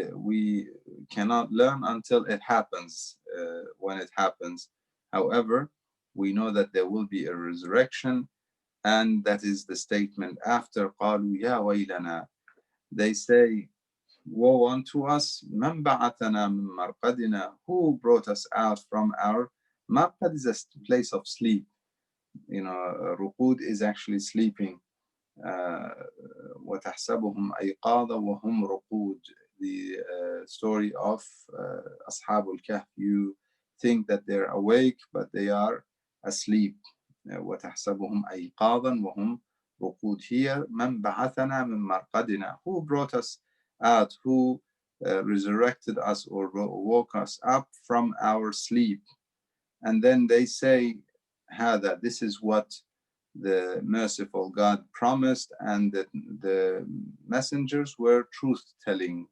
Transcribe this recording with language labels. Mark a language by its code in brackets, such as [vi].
[en] We cannot learn until it happens. When it happens, however, we know that there will be a resurrection, and that is the statement after [ar] قالوا يا ويلنا. [en] they say, woe unto us, [ar] man ba'athana min marqadina, [en] who brought us out from our marqad is a place of sleep. You know, ruqud is actually sleeping. [ar] وتحسبهم أيقاظا وهم رقود. The story of أصحاب الكهف. [en] You think that they're awake, but they are asleep. [ar] وتحسبهم أيقاظا وهم رقود. Here, من بعثنا من مرقدنا. [en] Who brought us out? Who resurrected us or woke us up from our sleep? And then they say, هذا, this is what the merciful God promised, and the messengers were truth-telling.